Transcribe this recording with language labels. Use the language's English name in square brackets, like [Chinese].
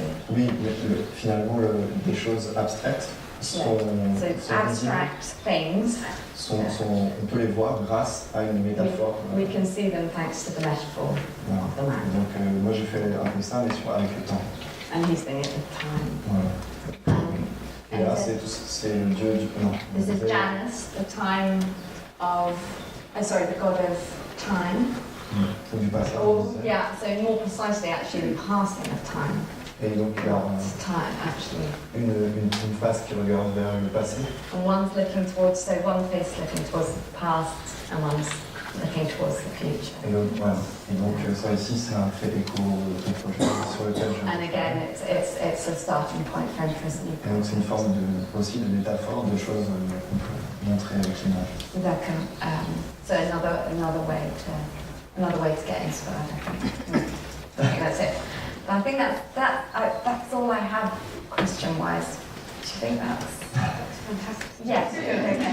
[French] Oui, mais finalement des choses abstraites sont [English] So abstract things, [French] on peut les voir grâce à une métaphore. [English] we can see them thanks to the metaphor [French] Voilà. [English] of the map. [French] Donc moi j'ai fait un peu ça, mais avec le temps. [English] And he's doing it with time. [French] Voilà. Et là c'est le dieu du non. [English] This is Janus, the time of, the god of time. [French] Ou du passage. [English] Or, yeah, so more precisely actually the passing of time. [French] Et donc il y a [English] Not time, actually. [French] une face qui regarde vers le passé. [English] And one's looking towards, so one face looking towards the past and one's looking towards the future. [French] Et donc, voilà. Et donc ça ici, ça fait écho au projet sur lequel je... [English] And again, it's a starting point for interest. [French] Et donc c'est une forme aussi de métaphore, de choses qu'on peut montrer avec l'image. [English] So another way to get inspired, I think. I think that's it. But I think that's all I have question-wise. Do you think that's fantastic? Yes.